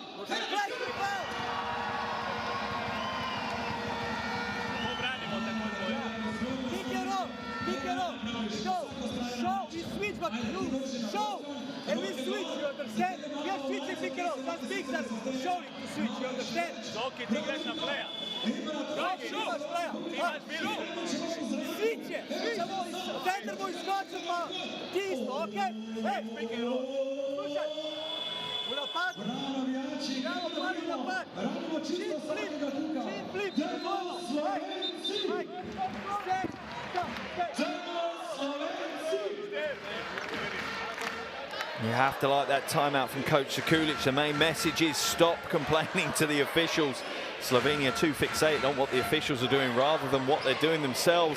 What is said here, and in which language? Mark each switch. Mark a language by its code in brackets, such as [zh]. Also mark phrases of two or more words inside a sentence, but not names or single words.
[en] Play well. Pick it up. Show, we switch, but you show. And we switch, you understand? We are switching, pick it up. That's big, that's showing to switch, you understand? [sl] Zoki, ti greš na pleja. Switch je, center moj skočen, pa ti isto, okej? Hej, [sr] slušaj, u napad, idemo pravi napad, čin flip, dvojno, [en] You have to like that timeout from coach Sekulic. The main message is stop complaining to the officials. Slovenia too fixated on what the officials are doing rather than what they're doing themselves.